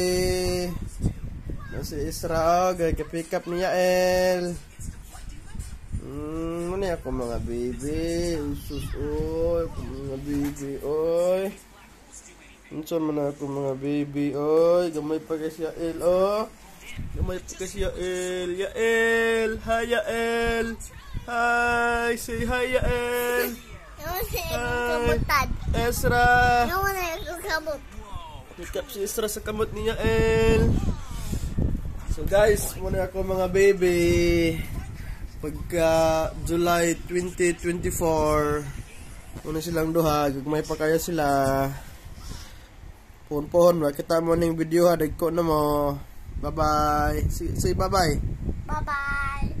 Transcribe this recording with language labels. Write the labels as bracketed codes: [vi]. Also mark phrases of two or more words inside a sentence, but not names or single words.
[ceb] Si Ezra [en] pick up [ceb] ni Yael. Muna ako mga baby. Usus oy, mga baby oy. Unsa man ako mga baby oy, gamay pa kay Yael oh. Gamay pa kay Yael. Yael, hi Yael. [en] Hi, say hi Yael. Hi. [ceb] Ezra. [en] Pick up [ceb] si Ezra sa kamot ni Yael. [en] So guys, [ceb] muna ako mga baby. Pagka July 2024, muna silang duha, gagmay pa kaya sila. Pohon-pohon, makita mo ning video ha, dagko na mo. [en] Bye-bye. Say bye-bye. Bye-bye.